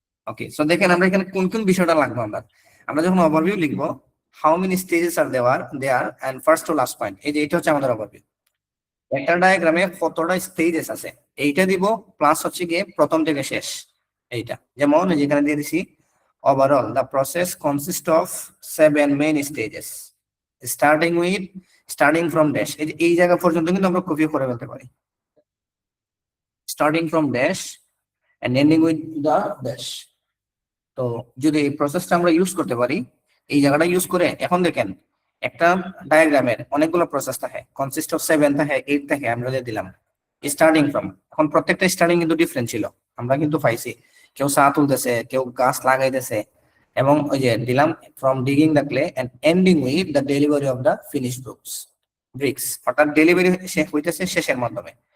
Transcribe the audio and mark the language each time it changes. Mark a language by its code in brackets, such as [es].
[bn] ওকে, so দেখেন আমরা এখানে কোন কোন বিষয়টা লাগবে। আমরা যখন ওভারভিউ লিখবো, [en] how many stages are there and first to last point, [bn] এই যে এটা হচ্ছে আমাদের ওভারভিউ। একটা ডায়াগ্রামে কতটা স্টেজেস আছে এইটা দিব, প্লাস হচ্ছে গিয়ে প্রথম থেকে শেষ এইটা। যেমন যেখানে দিয়ে দিছি [en] overall the process consists of 7 main stages starting from dash, [bn] এই জায়গা পর্যন্ত কিন্তু আমরা কপি করে ফেলতে পারি, [en] starting from dash and ending with the dash। [bn] তো যদি এই প্রসেসটা আমরা ইউজ করতে পারি, এই জায়গাটা ইউজ করে, এখন দেখেন একটা ডায়াগ্রামের অনেকগুলো প্রসেস থাকে, কনসিস্ট অফ 7 থাকে, 8 থাকে, আমরা যে দিলাম স্টার্টিং ফ্রম। এখন প্রত্যেকটা স্টার্টিং কিন্তু ডিফারেন্ট ছিল, আমরা কিন্তু পাইছি কেউ চা তুলতেছে, কেউ গাছ লাগাইতেছে, এবং ওই যে দিলাম [en] from digging the clay and ending with the delivery of the finish bricks, [bn] অর্থাৎ ডেলিভারি শেষ হইতেছে শেষের মাধ্যমে।